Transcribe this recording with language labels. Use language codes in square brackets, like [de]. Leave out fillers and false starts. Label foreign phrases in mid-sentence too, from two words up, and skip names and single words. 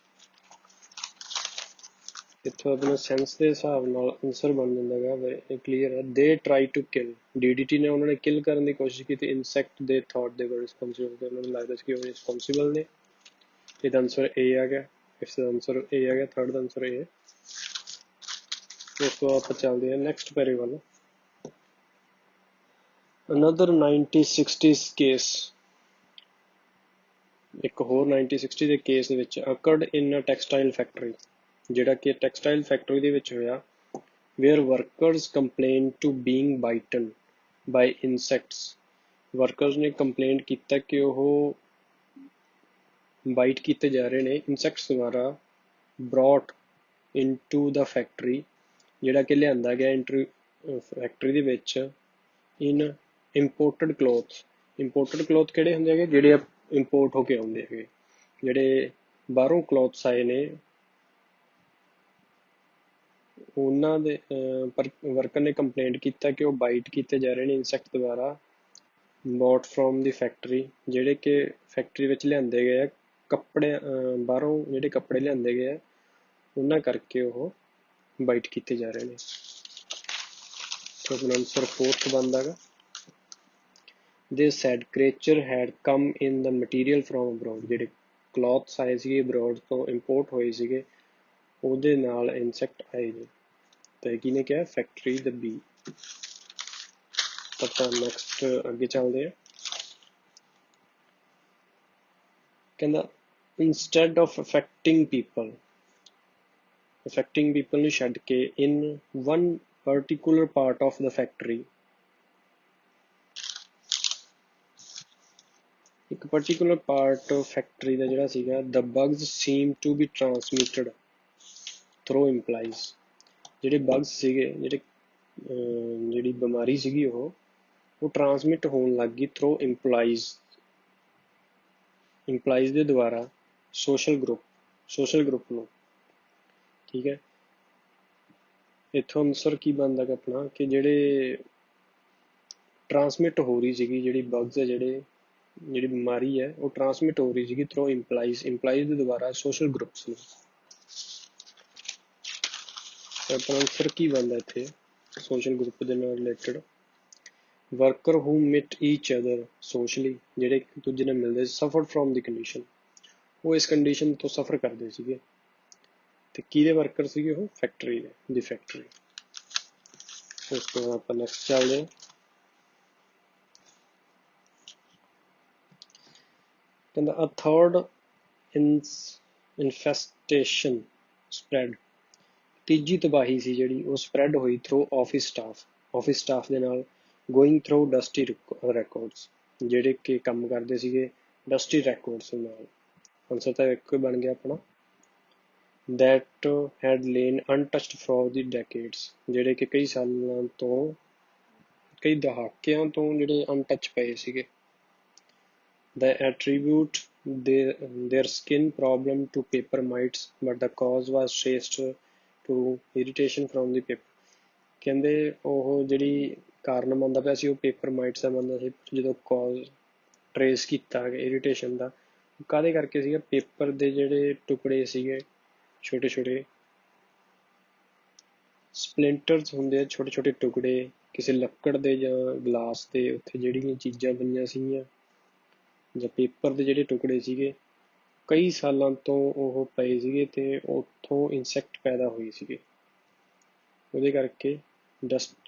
[pa] ਇੱਥੋਂ ਆਪਣਾ ਸੈਂਸ ਦੇ ਹਿਸਾਬ ਨਾਲ ਆਨਸਰ ਬਣ ਜਾਂਦਾ ਹੈਗਾ ਕਲੀਅਰ ਹੈ। [en] they try to kill, [pa] DDT ਨੇ ਉਹਨਾਂ ਨੇ ਕਿਲ ਕਰਨ ਦੀ ਕੋਸ਼ਿਸ਼ ਕੀਤੀ। [en] insect they thought they were responsible, [pa] ਤੇ ਉਹਨਾਂ ਨੂੰ ਲੱਗਦਾ ਸੀ ਕਿ ਉਹ ਰਿਸਪੌਂਸਿਬਲ ਨੇ। ਇਹਦਾ ਆਨਸਰ A ਆ ਗਿਆ, ਇਸ ਦਾ ਆਨਸਰ A ਆ ਗਿਆ, ਥਰਡ ਦਾ ਆਨਸਰ A ਹੈ। ਇਸ ਤੋਂ ਆਪਾਂ ਚੱਲਦੇ ਹਾਂ ਨੈਕਸਟ ਪੈਰੇ ਵੱਲ। [en] Another 1960s case, [pa] ਇੱਕ ਹੋਰ 1960 ਦੇ ਕੇਸ ਦੇ ਵਿੱਚ [en] occurred in a textile factory, [pa] ਜਿਹੜਾ ਕਿ ਟੈਕਸਟਾਈਲ ਫੈਕਟਰੀ ਦੇ ਵਿੱਚ ਹੋਇਆ। [en] where workers complained to being bitten by insects, [pa] ਵਰਕਰਸ ਨੇ ਕੰਪਲੇਂਟ ਕੀਤਾ ਕਿ ਉਹ ਬਾਈਟ ਕੀਤੇ ਜਾ ਰਹੇ ਨੇ ਇਨਸੈਕਟਸ ਦੁਆਰਾ। [en] brought into the factory, [pa] ਜਿਹੜਾ ਕਿ ਲਿਆਂਦਾ ਗਿਆ ਫੈਕਟਰੀ ਦੇ ਵਿੱਚ। [en] in imported clothes, imported cloth [pa] ਕਿਹੜੇ ਹੁੰਦੇ ਹੈਗੇ, ਜਿਹੜੇ ਇੰਪੋਰਟ ਹੋ ਕੇ ਆਉਂਦੇ ਹੈਗੇ, ਜਿਹੜੇ ਬਾਹਰੋਂ ਕਲੋਥਸ ਆਏ ਨੇ ਉਹਨਾਂ ਦੇ ਪਰ ਵਰਕਰ ਨੇ ਕੰਪਲੇਂਟ ਕੀਤਾ ਕਿ ਉਹ ਬਾਈਟ ਕੀਤੇ ਜਾ ਰਹੇ ਨੇ ਇਨਸੈਕਟ ਦੁਆਰਾ। [en] but from the factory, [pa] ਜਿਹੜੇ ਕਿ ਫੈਕਟਰੀ ਵਿੱਚ ਲਿਆਂਦੇ ਗਏ ਆ ਕੱਪੜੇ, ਬਾਹਰੋਂ ਜਿਹੜੇ ਕੱਪੜੇ ਲਿਆਂਦੇ ਗਏ ਆ ਉਹਨਾਂ ਕਰਕੇ ਉਹ ਬਾਈਟ ਕੀਤੇ ਜਾ ਰਹੇ ਨੇ। ਆਪਣਾ ਆਨਸਰ ਫੋਰਥ ਬਣਦਾ ਗਾ। [en] They said creature had come in the material from abroad, [pa] ਜਿਹੜੇ ਕਲੌਥਸ ਆਏ ਸੀਗੇ ਅਬਰੋਡ ਤੋਂ, ਇੰਪੋਰਟ ਹੋਏ ਸੀਗੇ, ਉਹਦੇ ਨਾਲ ਇਨਸੈਕਟ ਆਏ ਨੇ। ਤੇ ਕਿਹਨੇ ਕਿਹਾ, ਫੈਕਟਰੀ ਦਾ B। ਆਪਾਂ ਨੈਕਸਟ ਅੱਗੇ ਚੱਲਦੇ ਹਾਂ। [en] ਕਹਿੰਦਾ instead of affecting people [pa] ਨੂੰ ਛੱਡ ਕੇ [en] in one particular part of the factory, [pa] ਇੱਕ [en] particular part [pa] ਫੈਕਟਰੀ ਦਾ ਜਿਹੜਾ ਸੀਗਾ, [en] the bugs seem to be transmitted through implies, [pa] ਜਿਹੜੇ bugs ਸੀਗੇ, ਜਿਹੜੀ ਬਿਮਾਰੀ ਸੀਗੀ ਉਹ ਟਰਾਂਸਮਿਟ ਹੋਣ ਲੱਗ ਗਈ [en] through implies [pa] ਦੇ ਦੁਆਰਾ [en] social group [pa] ਨੂੰ। ਠੀਕ ਹੈ, ਇੱਥੋਂ ਆਨਸਰ ਕੀ ਬਣਦਾ ਗਾ ਆਪਣਾ ਕਿ ਜਿਹੜੇ ਟਰਾਂਸਮਿਟ ਹੋ ਰਹੀ ਸੀਗੀ ਜਿਹੜੀ bugs ਹੈ, ਜਿਹੜੀ ਬਿਮਾਰੀ ਹੈ ਉਹ ਟਰਾਂਸਮਿਟ ਹੋ ਰਹੀ ਸੀਗੀ [en] through implies [pa] ਦੇ ਦੁਆਰਾ [en] social groups [pa] ਨੂੰ। ਆਪਣਾ ਆਨਸਰ ਕੀ ਬਣਦਾ ਇੱਥੇ [en] social group [pa] ਦੇ ਨਾਲ ਰਿਲੇਟਡ। [en] worker who met each other socially, [pa] ਜਿਹੜੇ ਇੱਕ ਦੂਜੇ ਨਾਲ ਮਿਲਦੇ ਸੀ, [en] suffered from the condition, [pa] ਉਹ ਇਸ ਕੰਡੀਸ਼ਨ ਤੋਂ ਸਫਰ ਕਰਦੇ ਸੀਗੇ। ਤੇ ਕਿਹਦੇ ਵਰਕਰ ਸੀਗੇ ਉਹ, ਫੈਕਟਰੀ ਦੀ ਫੈਕਟਰੀ। ਉਸ ਤੋਂ ਬਾਅਦ ਆਪਾਂ ਨੈਕਸਟ ਚੱਲਦੇ ਹਾਂ। [en] ਕਹਿੰਦਾ a third infestation spread, [pa] ਤੀਜੀ ਤਬਾਹੀ ਸੀ ਜਿਹੜੀ ਉਹ spread ਹੋਈ [en] through office staff [pa] ਦੇ ਨਾਲ। [en] going through dusty records, [pa] ਜਿਹੜੇ ਕਿ ਕੰਮ ਕਰਦੇ ਸੀਗੇ [en] dusty records [pa] ਨਾਲ। ਆਨਸਰ ਤਾਂ ਇੱਕ ਬਣ ਗਿਆ ਆਪਣਾ, [en] that had lain untouched for the decades, [pa] ਜਿਹੜੇ ਕਿ ਕਈ ਸਾਲਾਂ ਤੋਂ, ਕਈ ਦਹਾਕਿਆਂ ਤੋਂ ਜਿਹੜੇ ਅਨਟੱਚ ਪਏ ਸੀਗੇ। [en] They attribute their skin problem to paper mites, but the cause was traced to irritation from the paper, [pa] ਕਹਿੰਦੇ ਉਹ ਜਿਹੜੀ ਕਾਰਨ ਮੰਨਦਾ ਪਿਆ ਸੀ ਉਹ [en] paper mites [pa] ਦਾ ਮੰਨਦਾ ਸੀ, ਜਦੋਂ [en] cause trace [pa] ਕੀਤਾ ਇਰੀਟੇਸ਼ਨ ਦਾ, ਕਾਹਦੇ ਕਰਕੇ ਸੀਗਾ, ਪੇਪਰ ਦੇ ਜਿਹੜੇ ਟੁਕੜੇ ਸੀਗੇ, ਛੋਟੇ ਛੋਟੇ ਸਪਲਿੰਟਰਸ ਹੁੰਦੇ ਆ, ਛੋਟੇ ਛੋਟੇ ਟੁਕੜੇ ਕਿਸੇ ਲੱਕੜ ਦੇ ਜਾਂ ਗਲਾਸ ਦੇ, ਉੱਥੇ ਜਿਹੜੀਆਂ ਚੀਜ਼ਾਂ ਬਣੀਆਂ ਸੀਗੀਆਂ ਜਾਂ ਪੇਪਰ ਦੇ ਜਿਹੜੇ ਟੁਕੜੇ ਸੀਗੇ ਕਈ ਸਾਲਾਂ ਤੋਂ ਉਹ ਪਏ ਸੀਗੇ ਤੇ ਉੱਥੋਂ ਇਨਸੈਕਟ ਪੈਦਾ ਹੋਏ ਸੀਗੇ, ਉਹਦੇ ਕਰਕੇ ਡਸਟ।